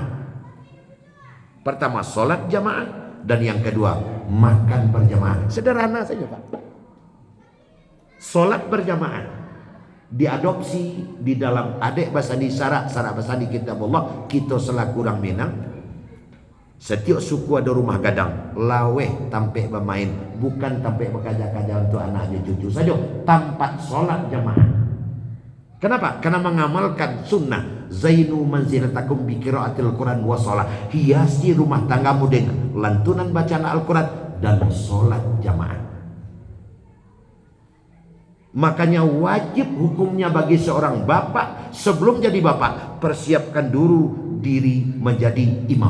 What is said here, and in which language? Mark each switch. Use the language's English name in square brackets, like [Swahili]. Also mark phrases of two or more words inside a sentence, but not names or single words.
[Indonesian] Pertama sholat jamaah, dan yang kedua makan berjamaah. Sederhana saja Pak. Sholat berjamaah diadopsi di dalam adik bahasa di syarat bahasa di kitab Allah. Kita selaku orang Minang, setiap suku ada rumah gadang, [Minangkabau] laweh tampek bermain, bukan tampek [Indonesian] berkaja-kaja untuk anaknya cucu saja, tanpa sholat jamaah. Kenapa? Karena mengamalkan sunnah. [Arabic] زينوا منازلكم بقراءة القرآن والصلاة. [Indonesian] Hiasi rumah tanggamu dengan lantunan bacaan Al-Quran dan sholat jamaah. Makanya wajib hukumnya bagi seorang bapak, sebelum jadi bapak, persiapkan dulu diri menjadi imam.